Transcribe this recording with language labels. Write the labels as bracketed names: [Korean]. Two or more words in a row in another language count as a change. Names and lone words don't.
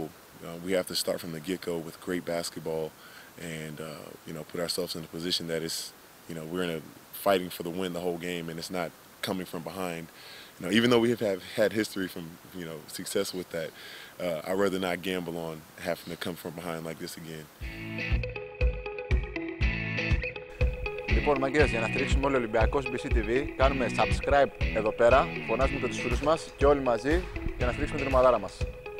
[English] We have to start from the get-go with great basketball and, put ourselves in a position that is, we're fighting for the win the whole game, and it's not coming from behind. Even though we have had history from, success with that, I'd rather not gamble on having to come from behind like this again. [Greek] Λοιπόν, μαγκές, για να στηρίξουμε όλοι Ολυμπιακός BCTV, κάνουμε subscribe εδώ πέρα, φωνάζουμε τους φίλους μας και όλοι μαζί για να στηρίξουμε την ομαδάρα μας.